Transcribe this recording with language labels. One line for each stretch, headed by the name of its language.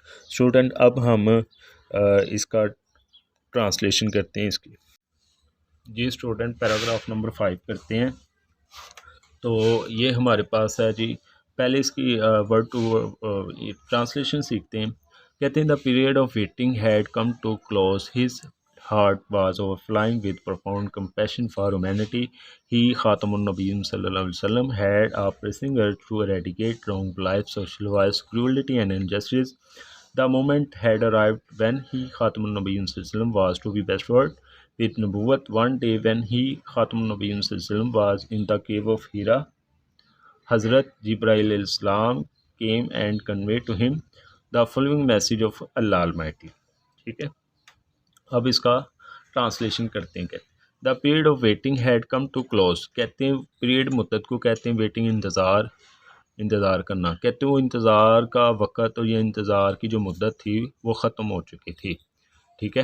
Urdu: Student اب ہم اس کا ٹرانسلیشن کرتے ہیں اس کی. جی اسٹوڈنٹ پیراگراف نمبر 5 کرتے ہیں. تو یہ ہمارے پاس ہے جی. پہلے اس کی ورڈ ٹو ٹرانسلیشن سیکھتے ہیں. کہتے ہیں
English: The period of waiting had come to close. His heart was overflowing with profound compassion for humanity. He, Khatamun Nabiyyin sallallahu alaihi wasallam, had a pressing urge to eradicate wrong life, social violence, cruelty and injustice. The moment had arrived when he, Khatamun Nabiyyin sallallahu alaihi wasallam, was to be bestward with Nubuwwat. One day when he, Khatamun Nabiyyin sallallahu alaihi wasallam, was in the cave of Hira, Hazrat Jibreel alayhi salam came and conveyed to him the following message of Allah Almighty.
Urdu: ٹھیک ہے. اب اس کا translation کرتے ہیں. کہتے
English: The period of waiting had come to close.
Urdu: کہتے ہیں period مدت کو کہتے ہیں ویٹنگ، انتظار کرنا. کہتے ہیں وہ انتظار کا وقت اور یہ انتظار کی جو مدت تھی وہ ختم ہو چکی تھی. ٹھیک ہے.